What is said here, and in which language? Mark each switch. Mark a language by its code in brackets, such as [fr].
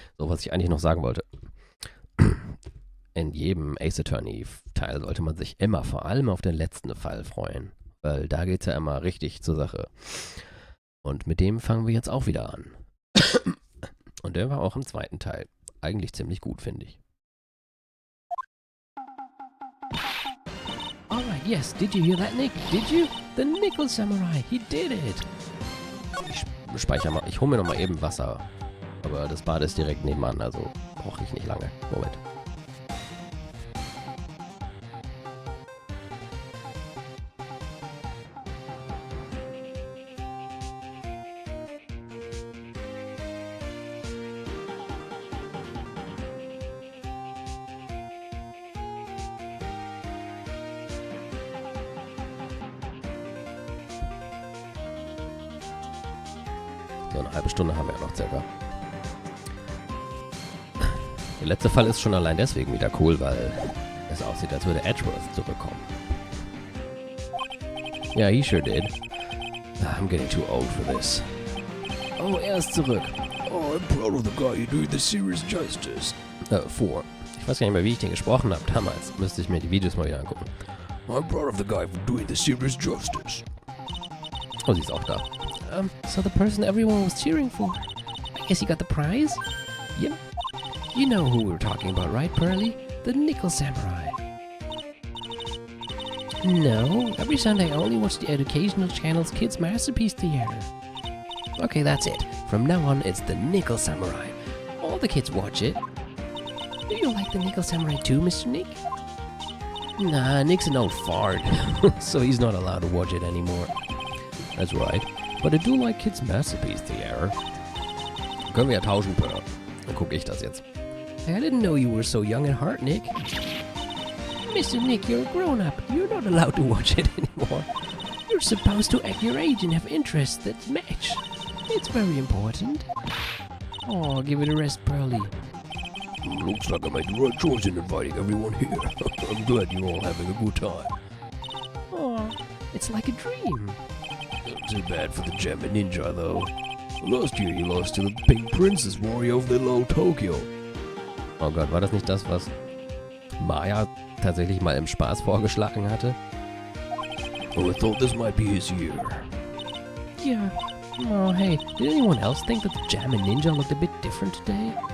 [de] So, was ich eigentlich noch sagen wollte. In jedem Ace Attorney Teil sollte man sich immer vor allem auf den letzten Fall freuen. Weil da geht's ja immer richtig zur Sache. Und mit dem fangen wir jetzt auch wieder an. Und der war auch im zweiten Teil. Eigentlich ziemlich gut, finde ich. [en] Alright, yes, did you hear that, Nick? Did you? The Nickel Samurai, he did it! [de] Ich speichere mal, ich hole mir noch mal eben Wasser. Aber das Bad ist direkt nebenan, also brauche ich nicht lange. Moment. So eine halbe Stunde haben wir ja noch circa. Der letzte Fall ist schon allein deswegen wieder cool, weil es aussieht, als würde Edgeworth zurückkommen. [en] Ja, he sure did. I'm getting too old for this. [de] Oh, er ist zurück. [en] Oh, I'm proud of the guy who doing the serious justice. [de] Ich weiß gar nicht mehr, wie ich den gesprochen habe damals. Müsste ich mir die Videos mal wieder angucken. [en] I'm proud of the guy for doing the serious justice. [de] Oh, sie ist auch da. [en] So the person everyone was cheering for. I guess he got the prize? Yep. You know who we're talking about, right, Pearly? The Nickel Samurai. No, every Sunday I only watch the educational channel's Kids Masterpiece Theater. Okay, that's it. From now on, it's the Nickel Samurai. All the kids watch it. Do you like the Nickel Samurai too, Mr. Nick? Nah, Nick's an old fart, so he's not allowed to watch it anymore. That's right. But I do like Kids Masterpiece Theater. [de] Können wir ja tauschen, Pearl. Dann gucke ich das jetzt. [en] I didn't know you were so young at heart, Nick. Mr. Nick, you're a grown-up. You're not allowed to watch it anymore. You're supposed to act your age and have interests that match. It's very important. Oh, give it a rest, Pearly. Looks like I made the right choice in inviting everyone here. I'm glad you're all having a good time. Oh, it's like a dream. Not too bad for the German ninja, though. Last year he lost to the Pink Princess warrior of Little Tokyo. [de] Oh Gott, war das nicht das, was Maya tatsächlich mal im Spaß vorgeschlagen hatte? [en] Oh, I thought this might be his year. Yeah. Oh, hey, did anyone else think that the German Ninja looked a bit different today?